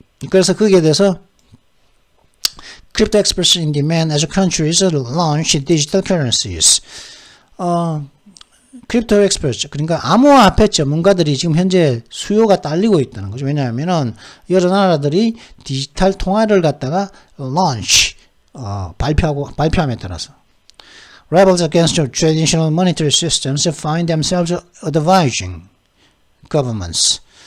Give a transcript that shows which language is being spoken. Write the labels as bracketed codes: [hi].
[ko] 그래서 거기에 대해서 [en] Crypto experts in demand as countries launch digital currencies. [ko] 크립토 엑스퍼트, 그러니까 암호화폐 전문가들이 지금 현재 수요가 딸리고 있다는 거죠. 왜냐하면은 여러 나라들이 디지털 통화를 갖다가 launch 발표함에 따라서 [en] rebels against traditional monetary systems find themselves advising governments.